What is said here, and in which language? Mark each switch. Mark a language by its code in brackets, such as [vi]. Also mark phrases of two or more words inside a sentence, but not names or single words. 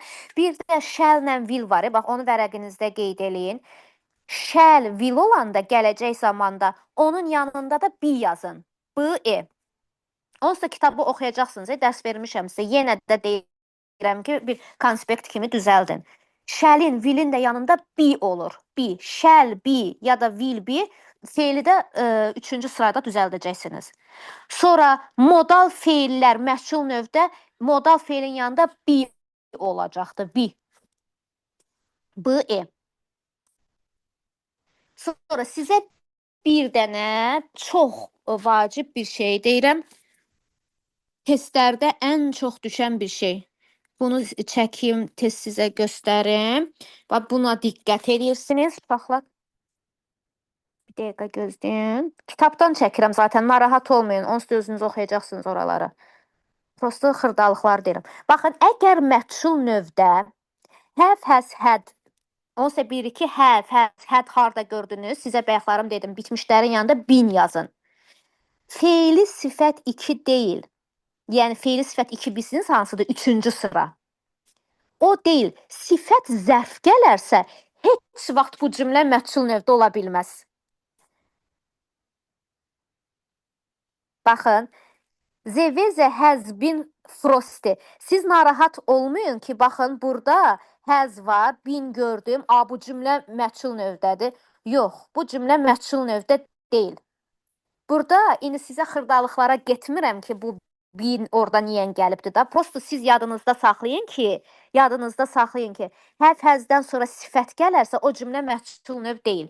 [az] Bir də shall-lə will var. Bax, onu vərəqinizdə qeyd eləyin. [en] Shall, will [az] olanda gələcək zamanda onun yanında da be yazın. [en] B-e. [az] Onsuz da kitabı oxuyacaqsınız. Dərs vermişəm sizə. Yenə də deyirəm ki, bir konspekt kimi düzəldin. Shall-in, will-in də yanında be olur. Be, [en] shall be [az] ya da [en] will be [az] feili də 3-cü sırada düzəldəcəksiniz. Sonra modal feillər məchul növdə modal feilin yanında be olacaqdır. [en] Be. B-e. [az] Sonra sizə bir dənə çox vacib bir şey deyirəm. Testlərdə ən çox düşən bir şey. Bunu çəkim, test sizə göstərim. Bax, buna diqqət edirsiniz. Uşaqlar. Bir dəqiqə gözləyin. Kitabdan çəkirəm zaten, narahat olmayın. Onsuz da özünüz oxuyacaqsınız oraları. Prosta xırdalıqlar deyirəm. Baxın, əgər məchul növdə [en] have, has, had, [az] onsuz da bir-iki [en] have, has, had [az] harda gördünüz? Sizə bayaqlarım dedim, bitmişlərin yanında bin yazın. Feili sifət 2 deyil. Yəni, feili sifət 2 bilsiniz hansıdır? 3-cü sıra. O deyil. Sifət zərf gələrsə, heç vaxt bu cümlə məchul növdə ola bilməz. Baxın. [en] The weather has been frosty. [az] Siz narahat olmayın ki, baxın, burada has var, been gördüm. Bu cümlə məchul növdədir. Yox, bu cümlə məchul növdə deyil. Burada indi sizə xırdalıqlara getmirəm ki, bu bin orada niyə gəlibdir da. Prosta siz yadınızda saxlayın ki, [en] have, has'dən [az] sonra sifət gələrsə, o cümlə məchul növ deyil.